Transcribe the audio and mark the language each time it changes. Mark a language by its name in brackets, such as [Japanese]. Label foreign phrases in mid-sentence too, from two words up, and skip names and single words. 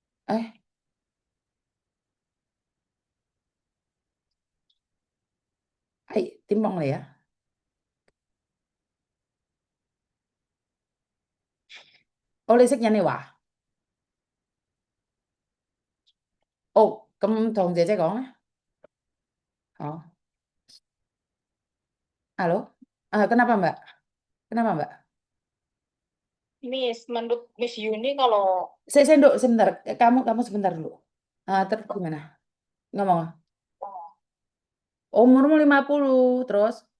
[Cantonese] 唉，係點幫你啊？哦，你識印尼話？哦，咁同姐姐講啊。 [Indonesian] 哦 ，halo? Kenapa Mbak? Kenapa Mbak? Menurut Miss Yuni kalau Saya dulu sebentar. Kamu sebentar dulu. Terus gimana? Ngomong. Umurmu 50, terus?